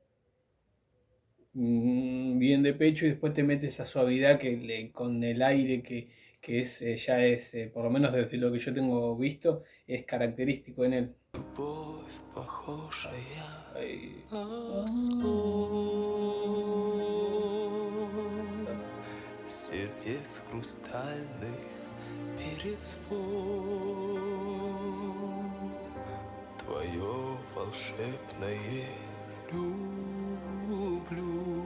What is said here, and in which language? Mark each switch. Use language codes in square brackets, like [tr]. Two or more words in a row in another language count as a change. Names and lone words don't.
[es] bien de pecho, y después te mete esa suavidad con el aire que es, ya es, por lo menos desde lo que yo tengo visto, es característico en él. [ru] Любовь, похожая Ay. на сон. сердец хрустальных перезвон. Твое волшебное люблю.